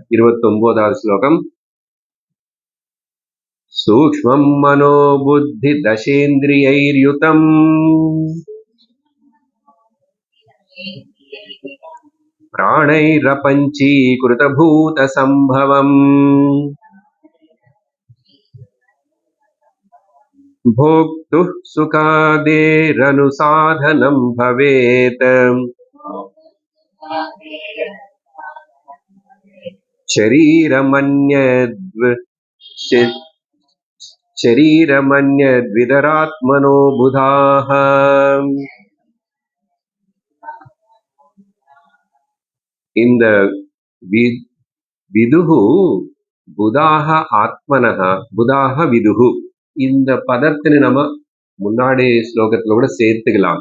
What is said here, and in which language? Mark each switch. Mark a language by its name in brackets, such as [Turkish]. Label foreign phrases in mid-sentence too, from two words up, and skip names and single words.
[Tamil] 29வது ஸ்லோகம். [Sanskrit] सूक्ष्मं मनो बुद्धि दशेन्द्रियैर्युतं प्राणैरपञ्चीकृत सम्भवम् भोक्तुः सुखादेरनुसाधनं भवेत् शरीरमन्यद्व शरीरमन्यद्विदरात्मनो बुधाः [Tamil] இந்த [Sanskrit] विदुः बुधाः आत्मनः बुधाः विदुः [Tamil] இந்த பதத்தினை நம்ம முன்னாடி ஸ்லோகத்துல கூட சேர்த்துக்கலாம்.